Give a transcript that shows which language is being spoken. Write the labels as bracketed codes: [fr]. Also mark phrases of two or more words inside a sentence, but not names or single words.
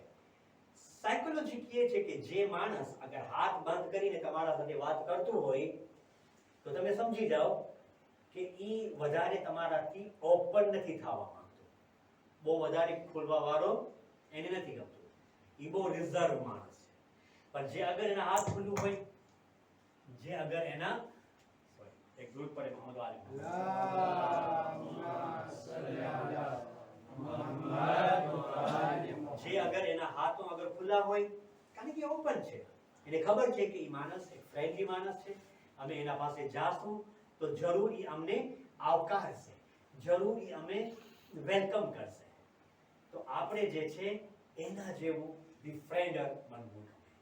[gu] સાયકોલોજી કહે છે કે જે માણસ અગર હાથ બંધ કરીને તમારા સાથે વાત કરતું હોય તો તમે સમજી જાઓ કે ઈ વધારે તમારાથી ઓપન નથી થવા માંગતો, બહુ વધારે ખુલવા વાળો એને નથી ગમતું, ઈ બહુ રિઝર્વ માણસ છે. પણ જે અગર એના હાથ ખુલ્લું હોય, જે અગર એના એક દૂધ પડે મોહમ્મદ વાલી [ar] اللهم صل على محمد وآل محمد. [gu] જે અગર એના હાથો અગર ખુલ્લા હોય, કારણ કે ઓપન છે, એને ખબર છે કે એ માણસ એક ફ્રેન્ડલી માણસ છે, અમે એના પાસે જાશું તો જરૂર ઈ અમને આવકારશે, જરૂર ઈ અમે વેલકમ કરશે. તો આપણે જે છે એના જેવું બિફ્રેન્ડર બનવું ગમે.